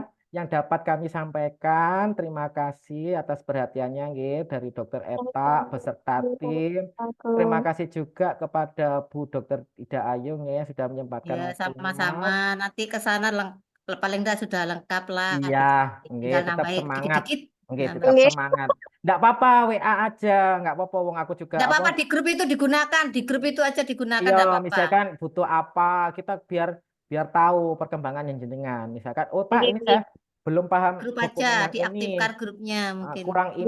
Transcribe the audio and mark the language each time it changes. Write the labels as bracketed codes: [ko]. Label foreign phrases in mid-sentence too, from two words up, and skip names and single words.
[id] yang dapat kami sampaikan. Terima kasih atas perhatiannya nggih dari Dokter Eta beserta tim. Terima kasih juga kepada Bu Dokter Ida Ayu nggih yang sudah menyempatkan Ya, waktunya. sama-sama. Nanti ke sana paling enggak sudah lengkap lah Iya, gitu. nggih Tinggal tetap nambahin semangat. dikit-dikit. Nggih, tetap Nambahin. Nggih. semangat. Enggak apa-apa, WA aja. Enggak apa-apa wong aku juga Enggak apa. apa-apa di grup itu digunakan, di grup itu aja digunakan Iya, enggak apa-apa. misalkan butuh apa, kita biar tahu perkembangan yang jenengan. Misalkan, oh Pak, Nggih, ini nggih. saya belum paham Grup aja, dokumen yang ini. diaktifkan grupnya mungkin. Kurang ini